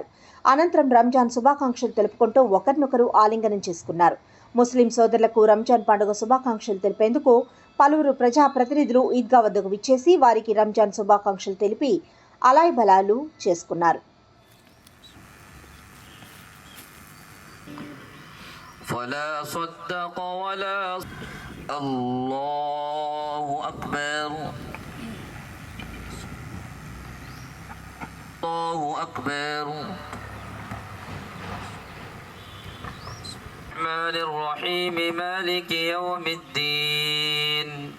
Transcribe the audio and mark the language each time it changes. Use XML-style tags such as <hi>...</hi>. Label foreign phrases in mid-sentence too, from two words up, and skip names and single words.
<te>అనంతరం రంజాన్ శుభాకాంక్షలు తెలుపుకుంటూ ఒకరినొకరు ఆలింగనం చేసుకున్నారు. ముస్లిం సోదరులకు రంజాన్ పండుగ శుభాకాంక్షలు తెలిపేందుకు పలువురు ప్రజాప్రతినిధులు ఈద్గా వద్దకు విచ్చేసి వారికి రంజాన్ శుభాకాంక్షలు తెలిపి అలాయ్ బలాలు చేసుకున్నారు.</te> <ar>الله أكبر الله أكبر الرحمن الرحيم مالك يوم الدين</ar>